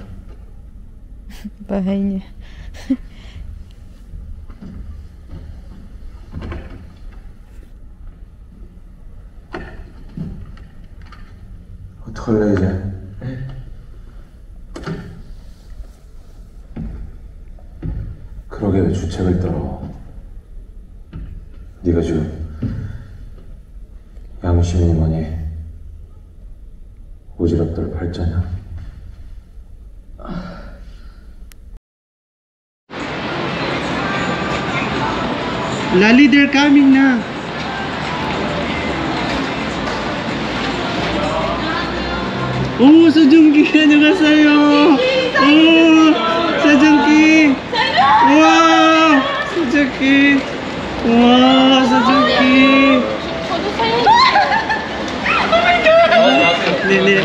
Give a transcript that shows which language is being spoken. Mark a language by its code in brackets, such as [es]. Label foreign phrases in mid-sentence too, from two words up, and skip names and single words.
[tl] Bahay niya. [ko] 어떡할래 이제? 그러게 왜 주책을 떨어? 네가 지금 양심이니 뭐니 오지랖들 발자냐? [en] Lali, they're coming na. [ko] 오, 서준기 안녕하세요. 오, 서준기. 우와, 수준기. 와, 수준기. 네네.